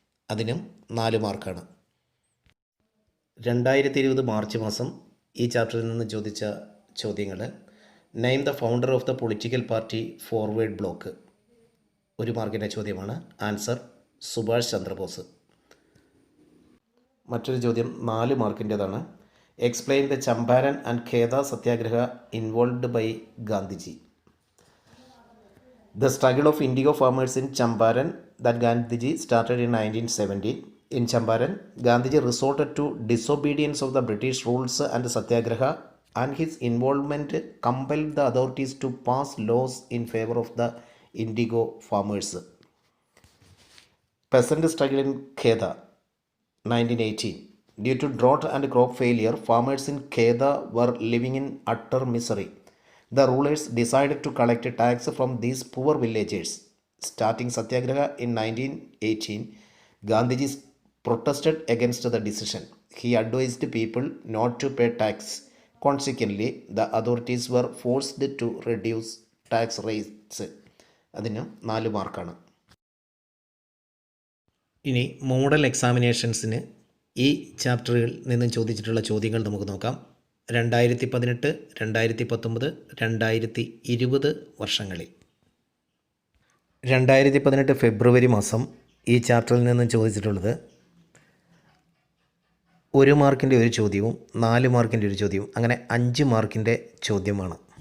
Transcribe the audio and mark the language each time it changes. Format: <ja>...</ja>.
<ml>അതിനും 4 മാർക്കാണ്. 2020 മാർച്ച് മാസം ഈ ചാപ്റ്ററിൽ നിന്ന് ചോദിച്ച ചോദ്യങ്ങൾ:</ml> <en>Name the founder of the political party Forward Bloc.</en> <ml>1 മാർക്കിൻ്റെ ചോദ്യമാണ്. ആൻസർ സുഭാഷ് ചന്ദ്രബോസ്. മറ്റൊരു ചോദ്യം 4 മാർക്കിൻ്റേതാണ്.</ml> <en>Explain the Champaran and Kheda Satyagraha involved by Gandhiji. The struggle of indigo farmers in Champaran that Gandhiji started in 1917. In Champaran, Gandhiji resorted to disobedience of the British rules and Satyagraha, and his involvement compelled the authorities to pass laws in favor of the indigo farmers. Peasant struggle in Kheda, 1918. Due to drought and crop failure, farmers in Kheda were living in utter misery. The rulers decided to collect a tax from these poor villagers. Starting Satyagraha in 1918, Gandhiji protested against the decision. He advised people not to pay tax. Consequently, the authorities were forced to reduce tax rates.</en> <ml>അതിന് 4 മാർക്കാണ്. ഇനി model എക്സാമിനേഷൻസിന് ഈ ചാപ്റ്ററുകളിൽ നിന്ന് ചോദിച്ചിട്ടുള്ള ചോദ്യങ്ങൾ നമുക്ക് നോക്കാം. 2018, 2019, 2020 വർഷങ്ങളിൽ. 2018 ഫെബ്രുവരി മാസം ഈ ചാപ്റ്ററിൽ നിന്ന് ചോദിച്ചിട്ടുള്ളത് 1 മാർക്കിൻ്റെ ഒരു ചോദ്യവും 4 മാർക്കിൻ്റെ ഒരു ചോദ്യവും, അങ്ങനെ 5 മാർക്കിൻ്റെ ചോദ്യമാണ്.</ml>